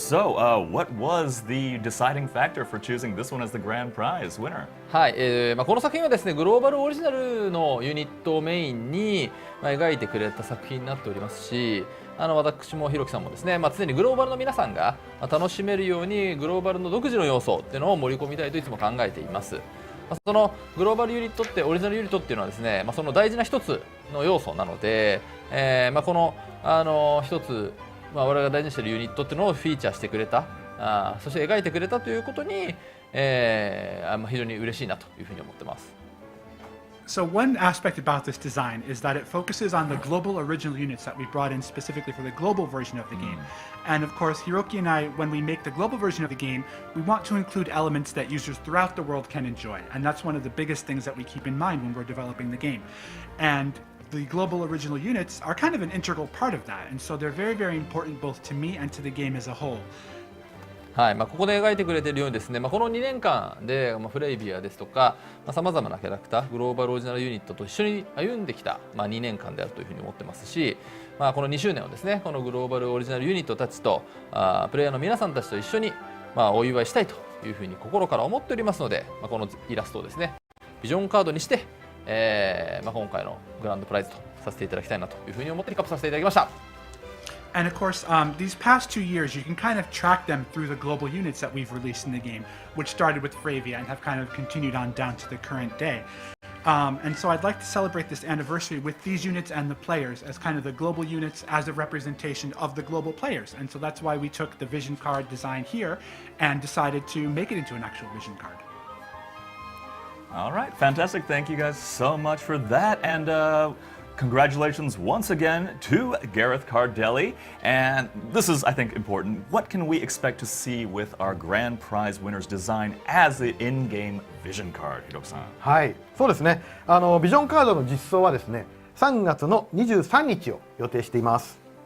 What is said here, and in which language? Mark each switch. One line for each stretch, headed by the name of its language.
English: So, what was the deciding factor for choosing this one as the grand prize winner?
Japanese: はい、この作品はですね、グローバルオリジナルのユニットをメインに、描いてくれた作品になっておりますし、私もひろきさんもですね、常にグローバルの皆さんが楽しめるようにグローバルの独自の要素っていうのを盛り込みたいといつも考えています。そのグローバルユニットってオリジナルユニットっていうのはですね、その大事な一つの要素なので、この一つ、我々が大事にしているユニットっていうのをフィーチャーしてくれた、そして描いてくれたということに、非常に嬉しいなというふうに思ってます。
English: So one aspect about this design is that it focuses on the global original units that we brought in specifically for the global version of the game. And of course, Hiroki and I, when we make the global version of the game, we want to include elements that users throughout the world can enjoy. And that's one of the biggest things that we keep in mind when we're developing the game. And the global original units are kind of an integral part of that. And so they're very, very important both to me and to the game as a whole.
Japanese: はい、ここで描いてくれているようにですね、この2年間で、フレイビアですとかさまざまなキャラクターグローバルオリジナルユニットと一緒に歩んできた、2年間であるというふうに思ってますし、この2周年をですね、このグローバルオリジナルユニットたちとプレイヤーの皆さんたちと一緒に、お祝いしたいというふうに心から思っておりますので、このイラストをですねビジョンカードにして、今回のグランドプライズとさせていただきたいなというふうに思ってリカップさせていただきました。
English: And of course, these past 2 years, you can kind of track them through the global units that we've released in the game, which started with Fravia and have kind of continued on down to the current day. And so I'd like to celebrate this anniversary with these units and the players as kind of the global units as a representation of the global players. And so that's why we took the vision card design here and decided to make it into an actual vision card. All right, fantastic. Thank you guys so much for that. And congratulations once again to Gareth Cardelli. And this is, I think, important. What can we expect to see with our grand prize winner's design as the in-game vision card, Hiroki-san?
Japanese: はい、そうですね。ビジョンカードの実装はですね、3月の23日を予定しています。